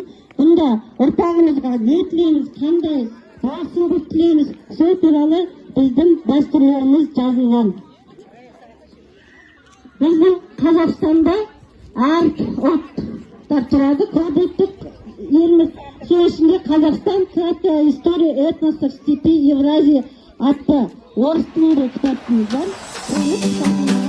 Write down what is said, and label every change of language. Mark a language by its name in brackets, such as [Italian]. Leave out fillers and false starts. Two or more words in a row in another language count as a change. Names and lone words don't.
[Kazakh] Бұнда ұрпағымызға не тілейміз, қандай басымдық тілейміз, сол туралы біздің дәстүрлеріміз жазылған. Біздің Қазақстанда әр ұлттар тұрады, көпұлттық еліміз. Сол ішінде Қазақстан краткая история этносов степи Евразии атты орыс тілінде кітабымыз бар.